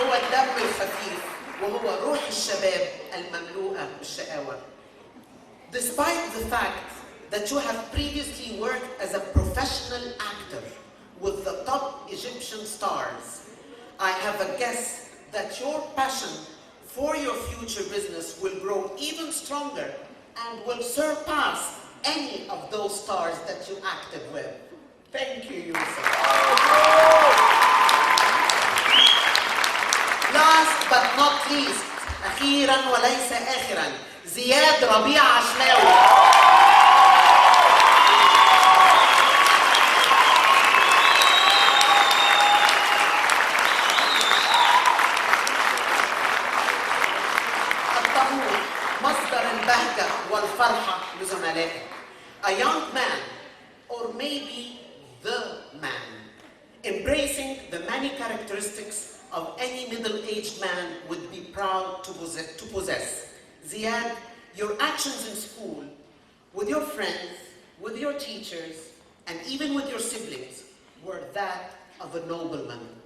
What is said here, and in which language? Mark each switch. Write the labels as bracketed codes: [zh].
[ar] الدم الخفيف وهو روح الشباب المملوءة بالشقاوة. [en] Despite the fact that you have previously worked as a professional actor with the top Egyptian stars, I have a guess that your passion for your future business will grow even stronger and will surpass any of those stars that you acted with. Thank you, Yusuf. Last but not least, [ar] أخيراً وليس آخراً, زياد ربيع عشماوي. الطموح مصدر البهجة والفرحة لزملائه. [en] A young man, or maybe the man, embracing the many characteristics of any middle-aged man would be proud to possess. Ziad, your actions in school, with your friends, with your teachers, and even with your siblings, were that of a nobleman.